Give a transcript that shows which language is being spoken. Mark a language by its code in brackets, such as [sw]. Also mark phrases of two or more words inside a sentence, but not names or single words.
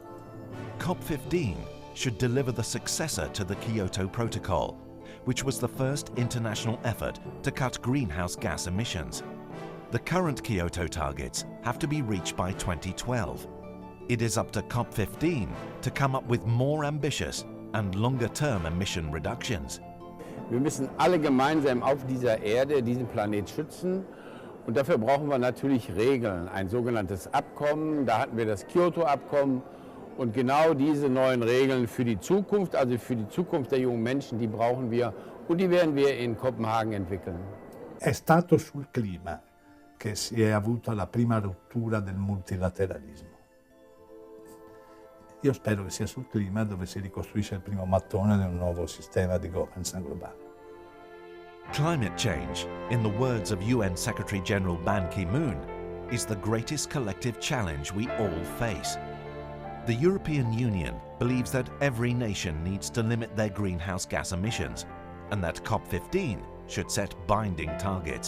[en] COP15 should deliver the successor to the Kyoto Protocol, which was the first international effort to cut greenhouse gas emissions. The current Kyoto targets have to be reached by 2012. It is up to COP15 to come up with more ambitious and longer-term emission reductions. [de] Wir müssen alle gemeinsam auf dieser Erde diesen Planet schützen. Und dafür brauchen wir natürlich Regeln, ein sogenanntes Abkommen. Da hatten wir das Kyoto-Abkommen. Und genau diese neuen Regeln für die Zukunft, also für die Zukunft der jungen Menschen, die brauchen wir und die werden wir in Copenhagen entwickeln. [it] È stato sul clima che si è avuta la prima rottura del multilateralismo. Io spero che sia sul clima dove si ricostruisce il primo mattone di un nuovo sistema di governance globale. [en] Climate change, in the words of UN Secretary General Ban Ki-moon, is the greatest collective challenge we all face. The European Union believes that every nation needs to limit their greenhouse gas emissions, and that COP15 should set binding targets.